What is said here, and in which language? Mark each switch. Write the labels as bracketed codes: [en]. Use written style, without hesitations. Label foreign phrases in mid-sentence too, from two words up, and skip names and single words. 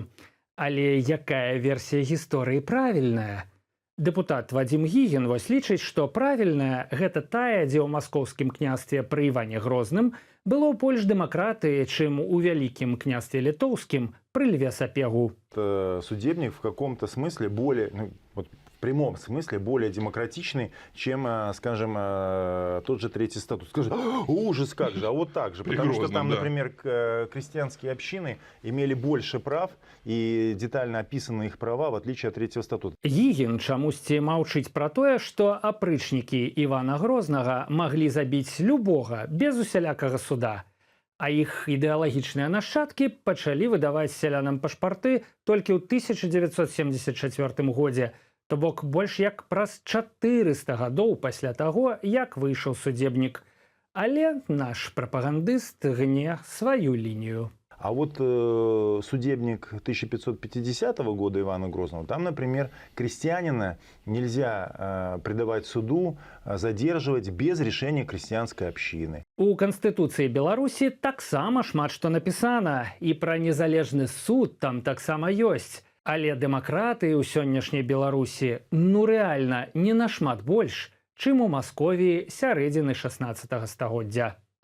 [be] Але якая версія гісторыі правільная? Дэпутат Вадзім Гігін вось лічыць, што правільная гэта тая, дзе ў маскоўскім княстве пры Іване Грозным было больш дэмакратыі, чым у вялікім княстве літоўскім пры Льве Сапегу. [ru] Судебник в каком-то смысле более, в прямом смысле более демократичный, чем, скажем, тот же Третий статут. Скажи, ужас как же, а вот так же. Потому что там, например, крестьянские общины имели больше прав и детально описаны их права, в отличие от Третьего статута. [be] Гігін чамусьці маўчыць пра тое, што апрычнікі Івана Грознага маглі забіць любога, без усялякага суда. А іх ідэалагічныя нашчадкі пачалі выдаваць сялянам пашпарты толькі ў 1974 годзе, то бок больш як праз 400 гадоў пасля таго, як выйшаў судебнік. Але наш прапагандыст гне сваю лінію. [ru] А вот судебник 1550 года Ивана Грозного, там, например, крестьянина нельзя предавать суду, задерживать без решения крестьянской общины. [be] У Канстытуцыі Беларусі таксама шмат што напісана, і пра незалежны суд там таксама ёсць. Але дэмакратыі ў сённяшняй Беларусі рэальна не нашмат больш, чым у Масковіі сярэдзіны 16 стагоддзя.